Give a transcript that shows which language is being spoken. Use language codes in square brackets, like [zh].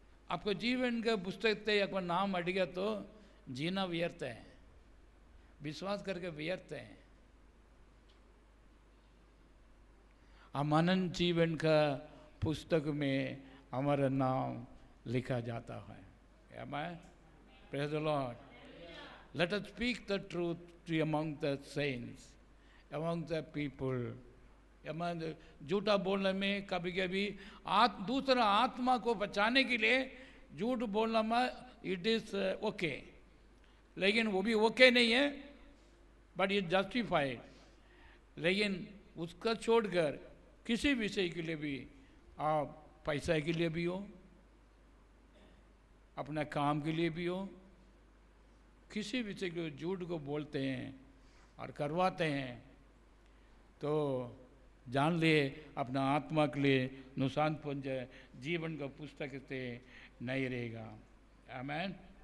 [hi] आपको जीवन का पुस्तक से आपका नाम हट गया तो जीना व्यर्थ है, विश्वास करके व्यर्थ है। हम अनंत जीवन का पुस्तक में हमारा नाम लिखा जाता है। [en] Amen? Praise the Lord. Let us speak the truth to among the saints, among the people. [hi] झूठा बोलने में कभी कभी दूसरा आत्मा को बचाने के लिए झूठ बोलना में [en] it is okay, [hi] लेकिन वो भी ओके नहीं है, [en] But it justified. [hi] लेकिन उसका छोड़कर किसी विषय के लिए भी, आप पैसा के लिए भी हो, अपना काम के लिए भी हो, किसी विषय को झूठ को बोलते हैं और करवाते हैं, तो जान लिए अपना आत्मा के लिए नुकसान पहुंचे, जीवन का पुस्तक से नहीं रहेगा। आमेन।